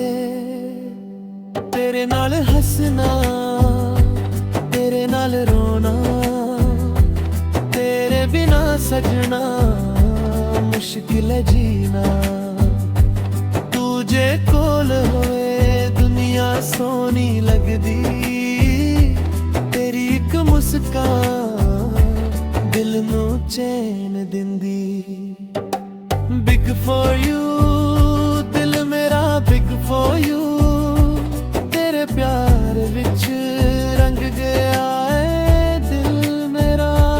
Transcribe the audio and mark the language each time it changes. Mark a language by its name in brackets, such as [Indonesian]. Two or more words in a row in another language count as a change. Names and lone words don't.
[Punjabi] ਤੇਰੇ ਨਾਲ ਹੱਸਣਾ ਤੇਰੇ ਨਾਲ ਰੋਣਾ, ਤੇਰੇ ਬਿਨਾ ਸੱਜਣਾ ਮੁਸ਼ਕਿਲ ਹੈ ਜੀਣਾ। ਤੁਝੇ ਕੋਲ ਹੋਏ ਦੁਨੀਆ ਸੋਹਣੀ ਲੱਗਦੀ, ਤੇਰੀ ਇੱਕ ਮੁਸਕਾਨ ਦਿਲ ਨੂੰ ਚੈਨ ਦਿੰਦੀ। [English] big for you [Punjabi] ਦਿਲ ਮੇਰਾ [English] big for you, [Punjabi] ਤੇਰੇ ਪਿਆਰ ਵਿੱਚ ਰੰਗ ਗਿਆ ਹੈ ਦਿਲ ਮੇਰਾ।